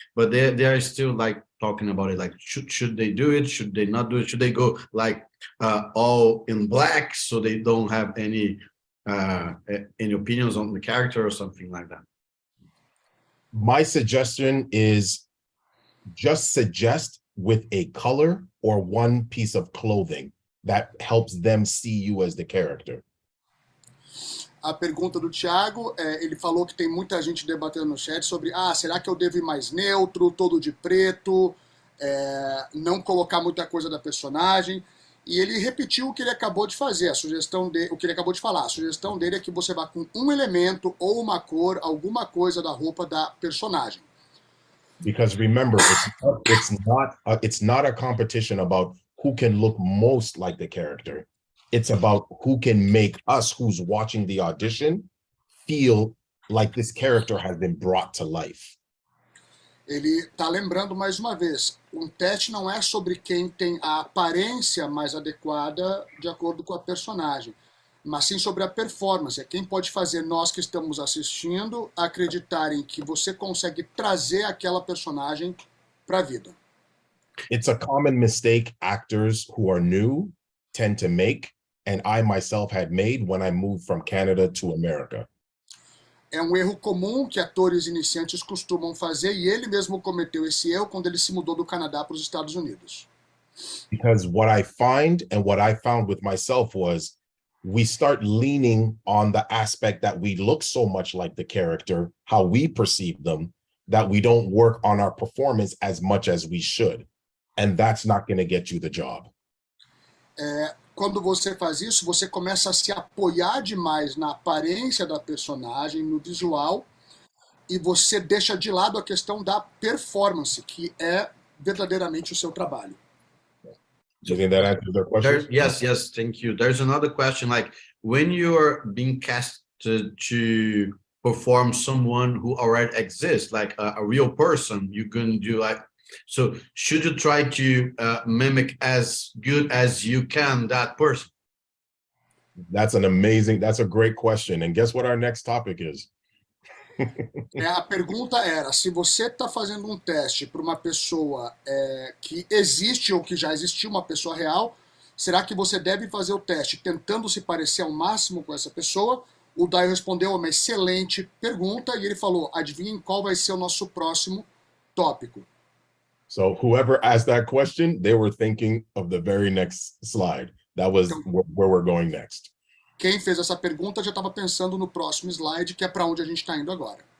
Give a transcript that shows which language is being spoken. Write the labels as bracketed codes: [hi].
[en] But they are still like talking about it, like should they do it, should they not do it, should they go like all in black so they don't have any opinions on the character or something like that. My suggestion is just suggest with a color or one piece of clothing that helps them see you as the character. [pt] A pergunta do Thiago, ele falou que tem muita gente debatendo no chat sobre será que eu devo ir mais neutro, todo de preto, não colocar muita coisa da personagem. E ele repetiu o que ele acabou de fazer, o que ele acabou de falar. A sugestão dele é que você vá com um elemento ou uma cor, alguma coisa da roupa da personagem. [en] Because remember, it's not a competition about who can look most like the character. It's about who can make us, who's watching the audition, feel like this character has been brought to life. [pt] Ele está lembrando mais uma vez, teste não é sobre quem tem a aparência mais adequada de acordo com a personagem, mas sim sobre a performance. É quem pode fazer nós que estamos assistindo acreditarem que você consegue trazer aquela personagem para a vida. [en] It's a common mistake actors who are new tend to make, and I myself had made when I moved from Canada to America. [pt] É erro comum que atores iniciantes costumam fazer, e ele mesmo cometeu esse erro quando ele se mudou do Canadá para os Estados Unidos. [en] Because what I find and what I found with myself was we start leaning on the aspect that we look so much like the character, how we perceive them, that we don't work on our performance as much as we should. And that's not going to get you the job. [pt] Quando você faz isso, você começa a se apoiar demais na aparência da personagem, no visual, e você deixa de lado a questão da performance, que é verdadeiramente o seu trabalho. [en] Do you think that answers their question? Yes, thank you. There's another question, like when you're being cast to perform someone who already exists, like a real person, you can do like, so should you try to mimic as good as you can that person? That's a great question. And guess what our next topic is? [pt] A pergunta era, se você está fazendo teste para uma pessoa que existe ou que já existiu, uma pessoa real, será que você deve fazer o teste tentando se parecer ao máximo com essa pessoa? O Dayo respondeu uma excelente pergunta e ele falou, adivinhem qual vai ser o nosso próximo tópico. [en] So whoever asked that question, they were thinking of the very next slide. That was where we're going next. [pt] Quem fez essa pergunta já estava pensando no próximo slide, que é para onde a gente está indo agora.